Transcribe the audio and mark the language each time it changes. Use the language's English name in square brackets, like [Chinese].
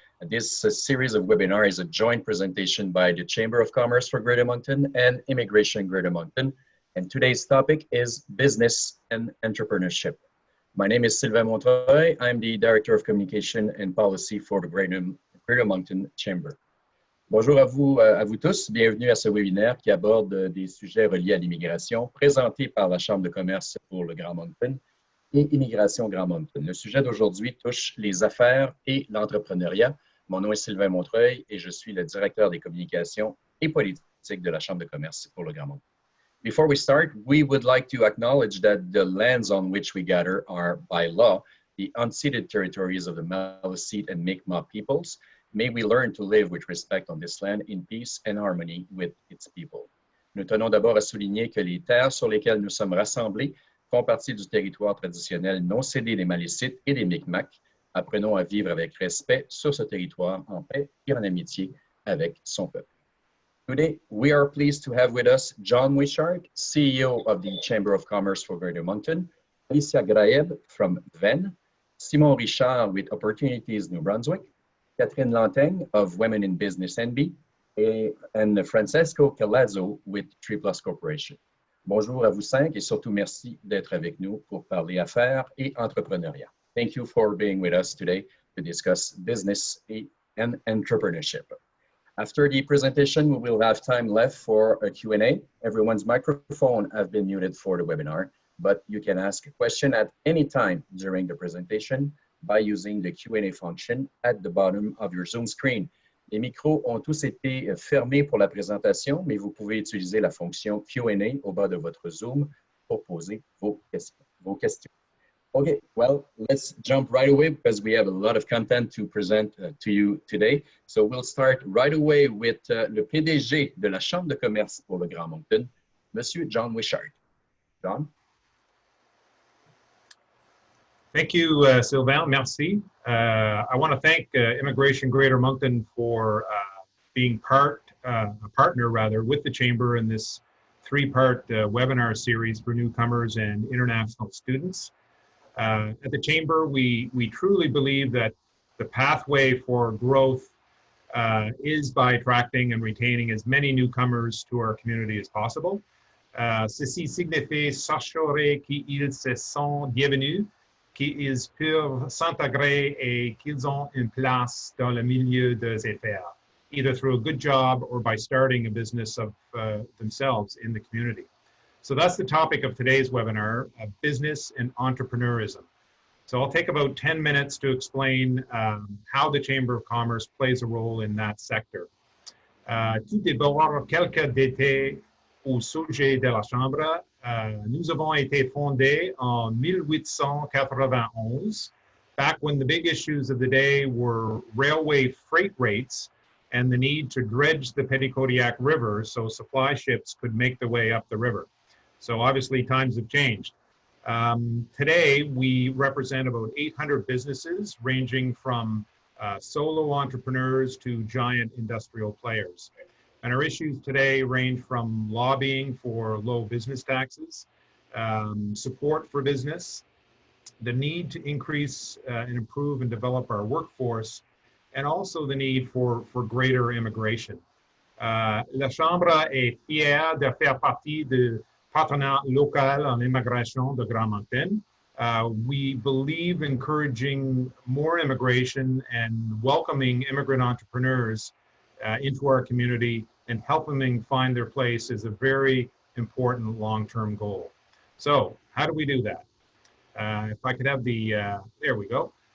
[English] This series of webinars is a joint presentation by the Chamber of Commerce for Greater Moncton and Immigration Greater Moncton. And today's topic is business and entrepreneurship. My name is Sylvain Montreuil. I'm the Director of Communication and Policy for the Greater Moncton Chamber. [French] Bonjour à vous tous. Bienvenue à ce webinaire qui aborde des sujets reliés à l'immigration présenté par la Chambre de commerce pour le Grand Moncton et Immigration Grand Moncton. Le sujet d'aujourd'hui touche les affaires et l'entrepreneuriat. Mon nom est Sylvain Montreuil et je suis le directeur des communications et politiques de la Chambre de commerce pour le Grand Moncton. [English] Before we start, we would like to acknowledge that the lands on which we gather are, by law, the unceded territories of the Maliseet and Mi'kmaq peoples. May we learn to live with respect on this land in peace and harmony with its people. [French] Nous tenons d'abord à souligner que les terres sur lesquelles nous sommes rassemblés font partie du territoire traditionnel non cédé des Maliseet et des Mi'kmaq. Apprenons à vivre avec respect sur ce territoire en paix et en amitié avec son peuple. [English] Today, we are pleased to have with us John Wishart, CEO of the Chamber of Commerce for Greater Moncton, Alicia Grayeb from Venn, Simon Richard with Opportunities New Brunswick, Katherine Lanteigne of Women in Business NB, and Francesco Calazzo with 3+ Corporation. [French] Bonjour à vous cinq et surtout merci d'être avec nous pour parler affaires et entrepreneuriat. [English] Thank you for being with us today to discuss business and entrepreneurship. After the presentation, we will have time left for a Q&A. Everyone's microphone has been muted for the webinar, but you can ask a question at any time during the presentation by using the Q&A function at the bottom of your Zoom screen. [French] Les micros ont tous été fermés pour la présentation, mais vous pouvez utiliser la fonction Q&A au bas de votre Zoom pour poser vos questions. [English] Okay, well, let's jump right away because we have a lot of content to present to you today. So we'll start right away with [French] le PDG de la Chambre de commerce pour le Grand Moncton, Monsieur John Wishart. John? [English] Thank you, Sylvain. [French] Merci. [English] I want to thank Immigration Greater Moncton for being a partner with the Chamber in this 3-part webinar series for newcomers and international students. At the Chamber, we truly believe that the pathway for growth is by attracting and retaining as many newcomers to our community as possible. [French] Ceci signifie s'assurer qu'ils se sont bienvenus, qu'ils peuvent s'intégrer et qu'ils ont une place dans le milieu des affaires, [English] either through a good job or by starting a business of themselves in the community. So that's the topic of today's webinar, business and entrepreneurism. So I'll take about 10 minutes to explain how the Chamber of Commerce plays a role in that sector. [French] Tout d'abord, quelques détails au sujet de la Chambre. Nous avons été fondés en 1891, [English] back when the big issues of the day were railway freight rates and the need to dredge the Petitcodiac River so supply ships could make their way up the river. So obviously times have changed. Today, we represent about 800 businesses ranging from solo entrepreneurs to giant industrial players. And our issues today range from lobbying for low business taxes, support for business, the need to increase and improve and develop our workforce, and also the need for greater immigration. [French] La Chambre est fière de faire partie du partenariat local en immigration de Grand Moncton. [English] We believe encouraging more immigration and welcoming immigrant entrepreneurs into our community and helping them find their place is a very important long-term goal. So how do we do that? If I could have there we go.